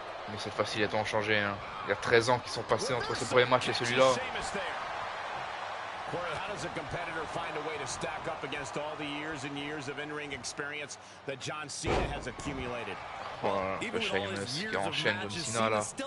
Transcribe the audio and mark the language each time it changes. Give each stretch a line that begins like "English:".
French: Mais cette fois-ci, les temps ont changé. Hein. Il y a 13 ans qui sont passés entre ce premier match et celui-là.
English: Corey, how does a competitor find a way to stack up against all the years and years of in-ring experience that John Cena has accumulated?
French: Voilà, le Sheamus qui enchaîne John Cena là.